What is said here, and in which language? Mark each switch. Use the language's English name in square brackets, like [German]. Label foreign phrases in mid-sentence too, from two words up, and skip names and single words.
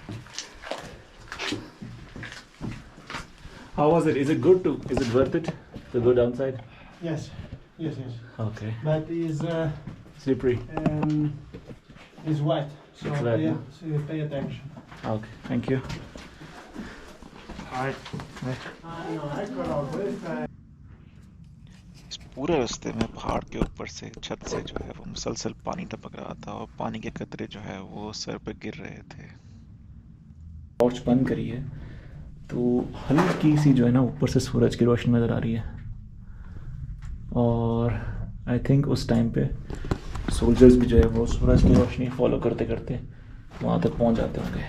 [English] How was it? Is it good to? Is it worth it to go downside? Yes. Okay. But is Slippery. wet, so It's wet, no? so pay attention. Okay. Thank you. I know, [Italian] eccolo, questa è... [Hindi] इस पूरे रास्ते में पहाड़ के ऊपर से छत से जो है वो मुसलसल पानी टपक रहा था और पानी के कतरे जो है वो सर पे गिर रहे थे। टॉर्च बंद करी है तो हल्की सी जो है ना ऊपर से सूरज की रोशनी नज़र आ रही है और [English] I think [Hindi] उस टाइम पे सोल्जर्स भी जो है वो सूरज की रोशनी फॉलो करते करते वहाँ तक पहुँच जाते होंगे।